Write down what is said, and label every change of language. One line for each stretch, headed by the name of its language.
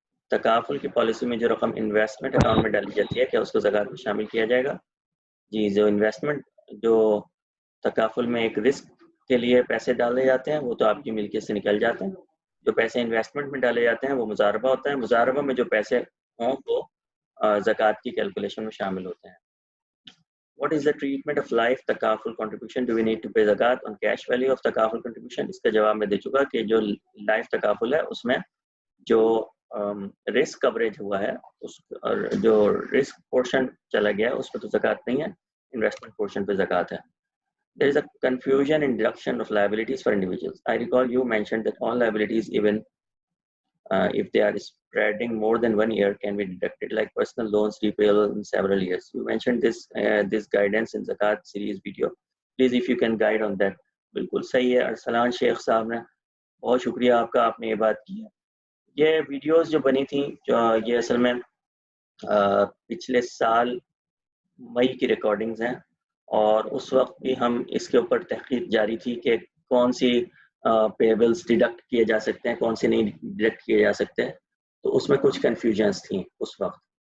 Urdu: تکافل کی پالیسی میں جو رقم انویسٹمنٹ اکاؤنٹ میں ڈالی جاتی ہے کیا اس کو زکوٰۃ میں شامل کیا جائے گا؟ جی, جو انویسٹمنٹ جو تکافل میں ایک رسک کے لیے پیسے ڈالے جاتے ہیں وہ تو آپ کی ملکیت سے نکل جاتے ہیں. جو پیسے انویسٹمنٹ میں ڈالے جاتے ہیں وہ مضاربہ ہوتا ہے, مضاربہ میں جو پیسے ہوں وہ زکوٰۃ کی کیلکولیشن میں شامل ہوتے ہیں.
English: What is the treatment of life takaful contribution? Do we need to pay zakat on cash value of takaful contribution?
Urdu: اس کا جواب میں دے چکا کہ جو لائف تکافل ہے اس میں جو رسک کوریج ہوا ہے اور جو رسک پورشن چلا گیا ہے اس پہ تو زکوٰۃ نہیں ہے, انویسٹمنٹ پورشن پہ زکوٰۃ ہے.
English: There is a confusion in deduction of liabilities for individuals. I recall you mentioned that all liabilities, even if they are spreading more than 1 year, can be deducted, like personal loans repayable in several years. You mentioned this guidance in Zakat series video. Please, if you can guide on that.
Urdu: بالکل صحیح ہے. ارسلان شیخ صاحب نے بہت شکریہ آپ کا, آپ نے یہ بات کی ہے. یہ ویڈیوز جو بنی تھیں یہ اصل میں پچھلے سال مئی کی ریکارڈنگز ہیں, اور اس وقت بھی ہم اس کے اوپر تحقیق جاری تھی کہ کون سی پیبلز ڈیڈکٹ کیے جا سکتے ہیں, کون سے نہیں ڈیڈکٹ کیے جا سکتے. تو اس میں کچھ کنفیوژنس تھیں اس وقت,